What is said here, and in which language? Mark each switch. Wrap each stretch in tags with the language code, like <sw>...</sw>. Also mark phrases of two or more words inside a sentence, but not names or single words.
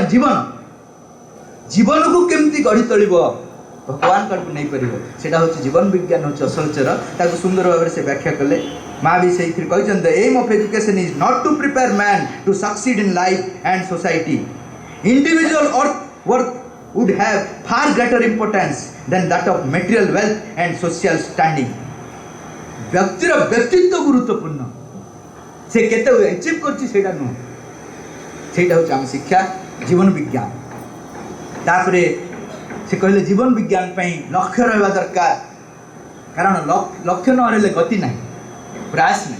<or>ଜୀବନକୁ କେମିତି ଗଢ଼ି ତୋଳିବ, ଭଗବାନ କାହାକୁ ନେଇପାରିବ, ସେଇଟା ହେଉଛି ଜୀବନ ବିଜ୍ଞାନ, ହେଉଛି ଅସଲ ଚେର। ତାକୁ ସୁନ୍ଦର ଭାବରେ ସେ ବ୍ୟାଖ୍ୟା କଲେ। ମା ବି ସେଇଥିରେ କହିଛନ୍ତି,</or> <en>the aim of education is not to prepare man to succeed in life and society. ଇଣ୍ଡିଭିଜୁଆଲ worth would have far greater importance than that of material wealth and social standing.</en> <or>ବ୍ୟକ୍ତିର ବ୍ୟକ୍ତିତ୍ୱ ଗୁରୁତ୍ୱପୂର୍ଣ୍ଣ, ସେ କେତେ ଆଚିଭ୍ କରୁଛି ସେଇଟା ନୁହଁ। ସେଇଟା ହେଉଛି ଆମ ଶିକ୍ଷା, ଜୀବନ ବିଜ୍ଞାନ। ତାପରେ ସେ କହିଲେ ଜୀବନ ବିଜ୍ଞାନ ପାଇଁ ଲକ୍ଷ୍ୟ ରହିବା ଦରକାର। କାରଣ ଲକ୍ଷ୍ୟ ନ ରହିଲେ ଗତି ନାହିଁ, ପ୍ରୟାସ ନାହିଁ।</or>